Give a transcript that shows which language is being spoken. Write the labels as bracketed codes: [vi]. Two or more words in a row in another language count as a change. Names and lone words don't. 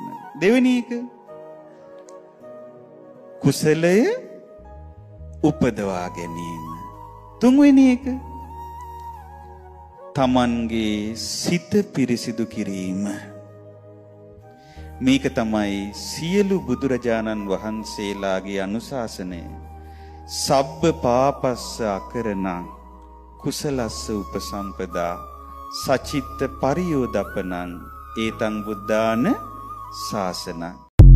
[si] දෙවෙනි එක කුසලය උපදවා ගැනීම. තුන්වෙනි එක තමන්ගේ සිත පිරිසිදු කිරීම. මේක තමයි සියලු බුදුරජාණන් වහන්සේලාගේ අනුශාසනය. [pi] සබ්බ පාපස්ස අකරණං කුසලස්ස උපසම්පදා සචිත්ත පරියෝදපනං ඒතං බුද්ධාන ශාසනං.